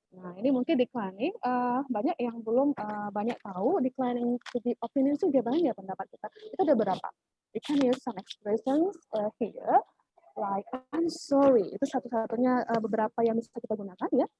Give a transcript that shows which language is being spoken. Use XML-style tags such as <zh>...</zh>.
<id>Nah, ini mungkin declining, banyak yang belum banyak tahu,</id> <en>declining to the opinion</en> <id>juga banyak pendapat kita. Itu ada berapa?</id> <en>We can use some expressions here, like I'm sorry.</en> <id>Itu satu-satunya beberapa yang bisa kita gunakan ya.</id>